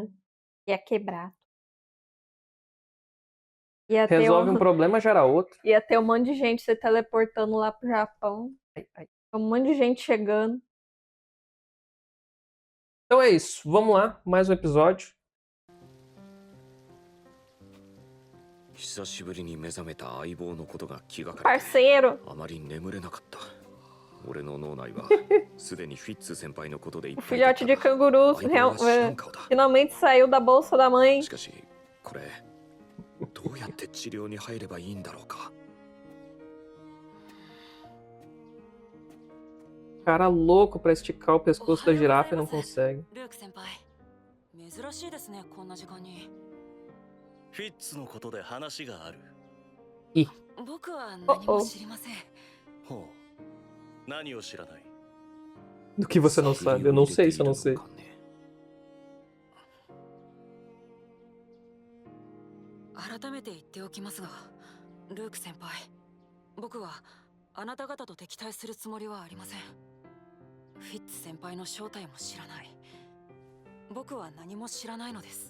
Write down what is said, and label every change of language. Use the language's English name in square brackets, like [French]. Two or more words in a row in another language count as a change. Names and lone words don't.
[Portuguese] Ia quebrar. Ia ter Resolve um um, problema, gera outro. ia ter um monte de gente se teleportando lá pro Japão. Ai, ai. Um monte de gente chegando. Então é isso, vamos lá, mais um episódio. [Japanese] 久しぶりに目覚めた相棒のことが気がかりで [Portuguese] Parceiro, [Japanese] あまり眠れなかった。俺の脳内はすでにフィッツ先輩のことでいっ [Portuguese] o [Japanese] ぱいだっ [Portuguese] filhote [Japanese] た [Portuguese] de [Japanese] が canguru 相棒は知らん顔だ。 [Portuguese] finalmente saiu da bolsa da mãe. [Japanese] しかしこれどうやって治療に入ればいいんだろうか。 [Portuguese] Cara louco pra esticar o pescoço da girafa e não consegue. [Japanese] ルーク先輩、珍しいですね、こんな時間に。フィッツのことで話がある。 [Portuguese] Ih, [Japanese] 僕は何も知りません。ほう。何を知らない？ [Portuguese] do que você não sabe? Eu não sei se eu não sei. [Japanese] 改めて言っておきますが、ルーク先輩、僕はあなた方と敵対するつもりはありません。フィッツ先輩の正体も知らない。僕は何も知らないのです。